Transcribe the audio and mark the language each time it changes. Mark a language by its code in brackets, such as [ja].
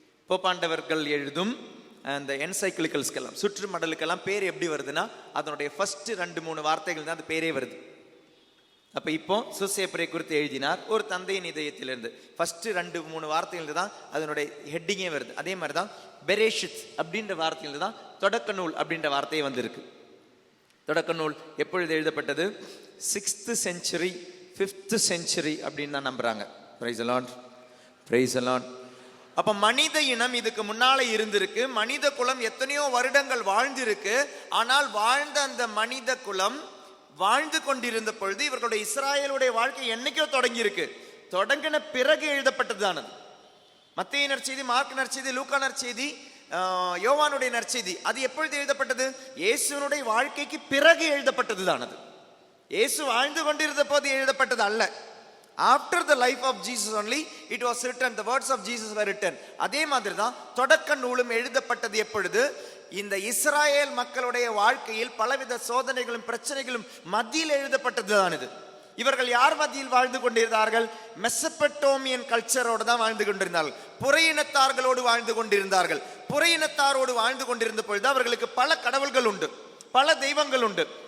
[ta] போப்பாண்டவர்கள் எழுதும் அந்த என்சைக்கிளிக்கல்ஸ்க்கெல்லாம், சுற்றுமடலுக்கெல்லாம் பேர் எப்படி வருதுன்னா அதனுடைய ஃபர்ஸ்ட் 2-3 வார்த்தைகள் தான் அந்த பேரே வருது. அப்ப இப்போ சுசேப்பரை குறித்து எழுதினார், ஒரு தந்தையின் இதயத்திலிருந்து. ஃபர்ஸ்ட் 2-3 வார்த்தைகள் தான் அதனுடைய ஹெட்டிங்கே வருது. அதே மாதிரி தான் பெரேஷித் அப்படின்ற வார்த்தையிலிருந்து தான் தொடக்க நூல் அப்படின்ற வார்த்தையே வந்திருக்கு. தொடக்க நூல் எப்பொழுது எழுதப்பட்டது? [en] 6th century 5th century [ta] அப்படின்னு தான் நம்புறாங்க. [en] Praise the Lord, praise the Lord. [ta] அப்ப மனித இனம் இதுக்கு முன்னால இருந்திருக்கு. மனித குலம் எத்தனையோ வருடங்கள் வாழ்ந்திருக்கு. ஆனால் வாழ்ந்த அந்த மனித குலம் வாழ்ந்து கொண்டிருந்த பொழுது இவர்களுடைய இஸ்ராயலுடைய வாழ்க்கை என்னைக்கோ தொடங்கி இருக்கு. தொடங்கின பிறகு எழுதப்பட்டதுதானது. மத்தேயு நற்செய்தி, மார்க் நற்செய்தி, லூக்கா நற்செய்தி, யோவானுடைய நற்செய்தி அது எப்பொழுது எழுதப்பட்டது? இயேசுனுடைய வாழ்க்கைக்கு பிறகு எழுதப்பட்டதுதானது. இயேசு வாழ்ந்து கொண்டிருந்த போது எழுதப்பட்டது அல்ல. [en] After the life of Jesus only it was written, the words of Jesus were written. [ta] அதே மாதிரி தான் தொடக்க நூலும் எழுதப்பட்டது எப்பொழுது? இந்த இஸ்ராயேல் மக்களுடைய வாழ்க்கையில் பலவித சோதனைகளும் பிரச்சனைகளும் மத்தியில் எழுதப்பட்டது தான் இது. இவர்கள் யார் மத்தியில் வாழ்ந்து கொண்டிருந்தார்கள்? மெசபடோமியன் கல்ச்சரோடு தான் வாழ்ந்து கொண்டிருந்தார்கள். புறையினத்தார்களோடு வாழ்ந்து கொண்டிருந்தார்கள். புறையினத்தாரோடு வாழ்ந்து கொண்டிருந்த பொழுது அவர்களுக்கு பல கடவுள்கள் உண்டு, பல தெய்வங்கள் உண்டு.